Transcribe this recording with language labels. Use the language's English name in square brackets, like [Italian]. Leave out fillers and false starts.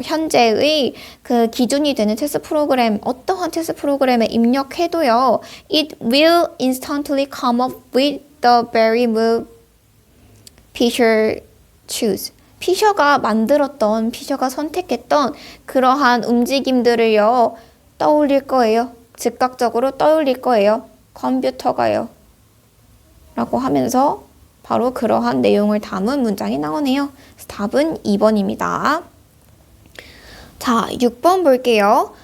[Korean] 현재의 그 기준이 되는 테스트 프로그램, 어떠한 테스트 프로그램에 입력해도요. [English] It will instantly come up with the very move Fisher choose. [Korean] 피셔가 선택했던 그러한 움직임들을요. 떠올릴 거예요. 즉각적으로 떠올릴 거예요. 컴퓨터가요. 라고 하면서 바로 그러한 내용을 담은 문장이 나오네요. 답은 2번입니다. 자, 6번 볼게요.